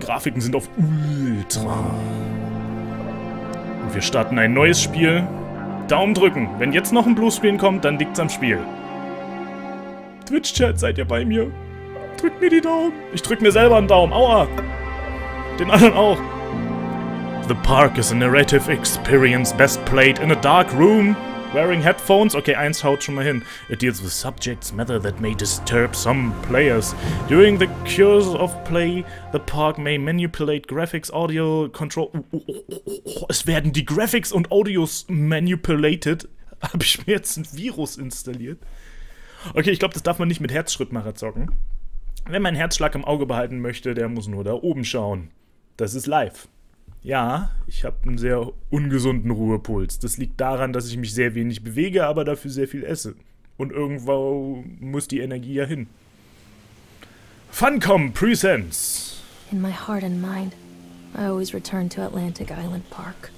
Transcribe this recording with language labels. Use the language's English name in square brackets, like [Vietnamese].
[German] Grafiken sind auf Ultra. Und wir starten ein neues Spiel. Daumen drücken. Wenn jetzt noch ein Bluescreen kommt, dann liegt's am Spiel. Twitch-Chat, seid ihr bei mir? Drückt mir die Daumen. Ich drück mir selber einen Daumen. Aua. Den anderen auch. [English] The Park is a narrative experience best played in a dark room. Wearing headphones. [German] Okay, eins haut schon mal hin. [English] It deals with subjects matter that may disturb some players. During the course of play, the park may manipulate graphics, audio, control... [German] Es werden die Graphics und Audios manipulated. Habe ich mir jetzt ein Virus installiert? Okay, ich glaube, das darf man nicht mit Herzschrittmacher zocken. Wer meinen Herzschlag im Auge behalten möchte, der muss nur da oben schauen. Das ist live. Ja, ich habe einen sehr ungesunden Ruhepuls. Das liegt daran, dass ich mich sehr wenig bewege, aber dafür sehr viel esse. Und irgendwo muss die Energie ja hin. [English] Funcom Presents. In my heart and mind, I always return to Atlantic Island Park.